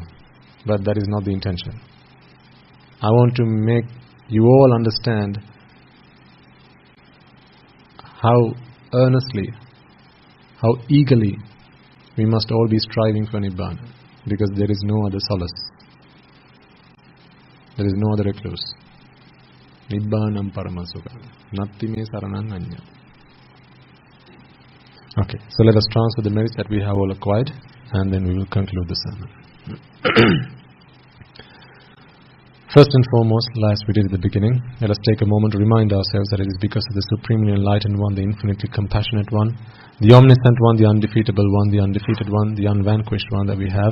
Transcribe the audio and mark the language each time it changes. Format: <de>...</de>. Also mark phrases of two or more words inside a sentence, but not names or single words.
<en>But that is not the intention. I want to make you all understand how earnestly, how eagerly we must all be striving for Nibbana, because there is no other solace. There is no other recluse.</en> <pi>Nibbanam paramasukha. Natti me saranam anya.</pi> <en>Okay, so let us transfer the merits that we have all acquired, and then we will conclude the sermon. First and foremost, as we did at the beginning, let us take a moment to remind ourselves that it is because of the Supremely Enlightened One, the Infinitely Compassionate One, the Omniscient One, the Undefeatable One, the Undefeated One, the Unvanquished One that we have.</en>